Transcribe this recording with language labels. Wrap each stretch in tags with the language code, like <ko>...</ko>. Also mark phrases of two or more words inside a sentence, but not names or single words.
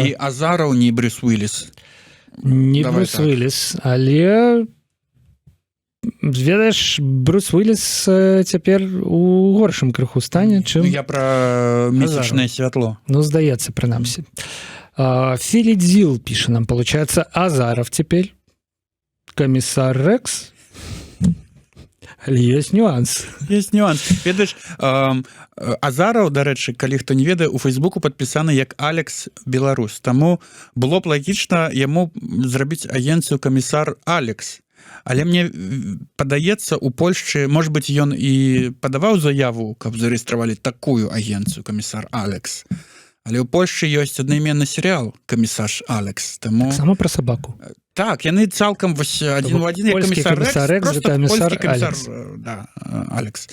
<be>і Азараў, не Брюс Уиллис. Не Давай Брюс так. Уиллис, але ведаеш, Брюс Уиллис цяпер у горшым крыху стане, чым Ну, я пра месячнае святло. ну, здаецца, прынамсі. Филидзил піша нам,</be> <ru>получается, Азаров теперь, комиссар Рекс.</ru> <be>Але ёсць нюанс.</be> <ru>Есть нюанс.</ru> <be>Ведаеш, Азараў, дарэчы, калі хто не ведае, у Фейсбуку падпісаны як Алекс Беларус. Таму было б лагічна яму зрабіць агенцыю камісар Алекс. Але мне падаецца, у Польшчы,</be> <ru>может быть,</ru> <be>ён і падаваў заяву, каб зарэгістравалі такую агенцыю камісар Алекс. Але ў Польшчы ёсць аднайменны серыял камісар Алекс. Таму...</be> <ru>Сама про собаку.</ru> <be>Так, яны цалкам вось адзін у адзін як Польскі камісар Рекс, камісар Рекс, просто камісар польскі камісар Алекс. да, Алекс.</be>